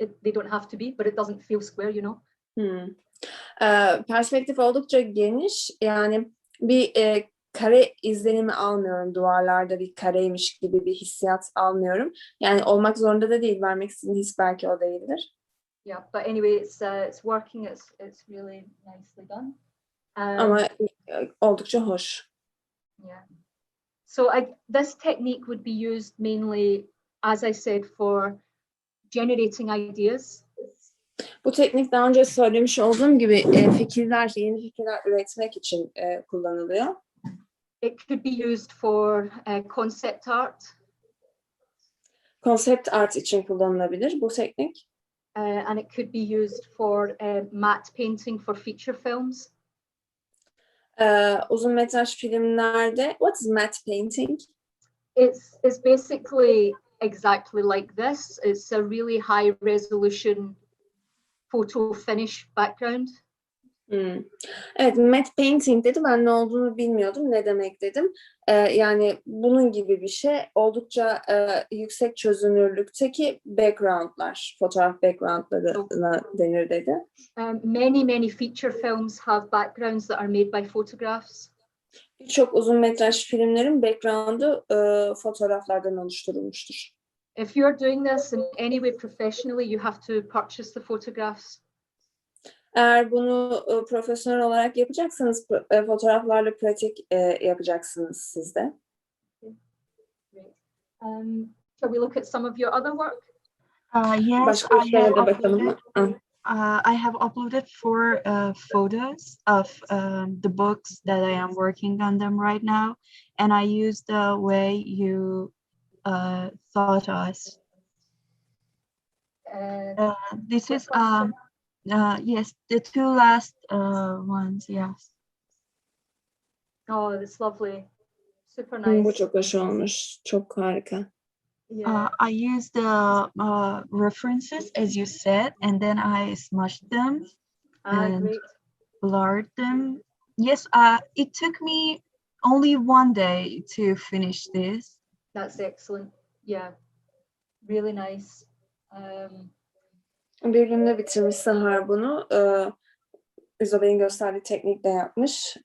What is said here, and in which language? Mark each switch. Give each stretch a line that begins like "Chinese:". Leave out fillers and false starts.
English: They don't have to be, but it doesn't feel square, you know.
Turkish: Perspektif oldukça geniş, yani bir kare izlenimi almıyorum, duvarlarda bir kareymiş gibi bir hissiyat almıyorum. Yani olmak zorunda da değil, vermek istediğim his belki o değildir.
English: Yeah, but anyway, it's working. It's really nicely done.
Turkish: Ama oldukça hoş.
English: Yeah. So this technique would be used mainly, as I said, for generating ideas.
Turkish: Bu teknik daha önce söylemiş olduğum gibi yeni fikirler üretmek için kullanılıyor.
English: It could be used for concept art.
Turkish: Konsept art için kullanılabilir bu teknik.
English: And it could be used for matte painting for feature films.
Turkish: Uzun metraj filmlerde,
English: what is matte painting? It's basically exactly like this. It's a really high resolution photo finish background.
Turkish: Evet, matte painting dedi. Ben ne olduğunu bilmiyordum. Ne demek dedim. Yani bunun gibi bir şey. Oldukça yüksek çözünürlükteki backgroundlar, fotoğraf backgroundlarına denir dedi.
English: Many feature films have backgrounds that are made by photographs.
Turkish: Birçok uzun metraj filmlerin background'u fotoğraflardan oluşturulmuştur.
English: If you're doing this in any way professionally, you have to purchase the photographs.
Turkish: Eğer bunu profesyonel olarak yapacaksanız fotoğraflarla pratik yapacaksınız siz de.
English: Shall we look at some of your other work? Yes,
Turkish: Başka işlere de bakalım mı?
English: I have uploaded 4 photos of the books that I am working on them right now, and I used the way you taught us. This is yes, the 2 last ones. Yes. Oh, that's lovely. Super nice.
Turkish: Bu çok hoş olmuş. Çok harika.
English: Yeah. I used the references as you said, and then I smushed them and Great. blurred them. Yes, it took me only 1 day to finish this. That's excellent. Yeah, really nice.
Turkish: Bir günde bitirmiş Sahar bunu. İzobel'in gösterdiği teknikle yapmış.